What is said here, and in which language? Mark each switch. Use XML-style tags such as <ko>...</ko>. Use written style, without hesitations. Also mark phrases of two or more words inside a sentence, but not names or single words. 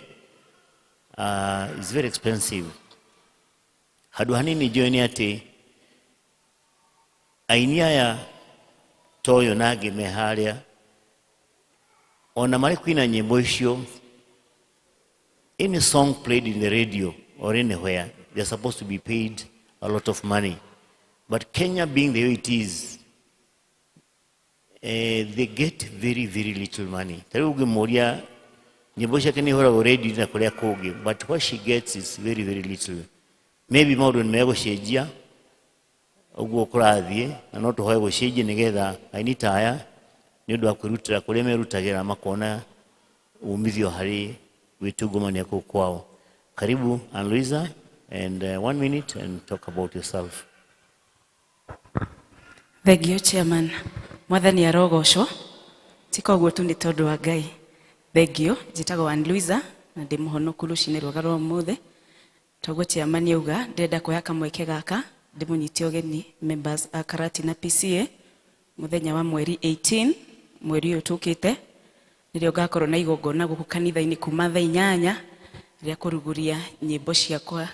<en>It's very expensive.</en> <ki>Handũ hanini njũĩ nĩ atĩ aini aya toyo nangĩ me harĩa ona marĩ kuina nyimbo icio,</ki> <en>any song played in the radio or anywhere, they're supposed to be paid a lot of money. But Kenya being the way it is, they get very, very little money.</en> <ki>Tariu ngimuria nyimbo ciake nĩ ihoragwo radio na kuria kungi,</ki> <en>but what she gets is very, very little.</en> <ki>Maybe maũndũ nĩ megũcenjia ũguo kũrathiĩ, na no tũhoe gũcenjia nĩgetha aini ta aya nĩ ũndũ wa kwĩrutĩra kũrĩa merutagĩra makona umithio harĩ gwĩtungumania kũu kwao.</ki> <en>Karibu Ann Luisa, and 1 minute and talk about yourself. Thank you, Chairman.</en> <ki>Mwathani arogocwo tikoguo tu nĩ tondũ wa Ngai.</ki> <en>Thank you.</en> <ki>Njĩtagwo Ann Luisa na ndĩ mũhonoku rũcinĩ rwega rwa ũmũthĩ. Toguo Chairman yauga ndĩrenda kuoya kamweke gaka ndĩmũnyitie ũgeni members a Karati na PCA mũthenya wa mweri 18 mweri ũyũ tũkĩte, nĩrĩo ngakorwo na igongona gũkũ kanitha-inĩ kuma thaa 8 rĩa kũruguria nyĩmbo ciakwa.</ki>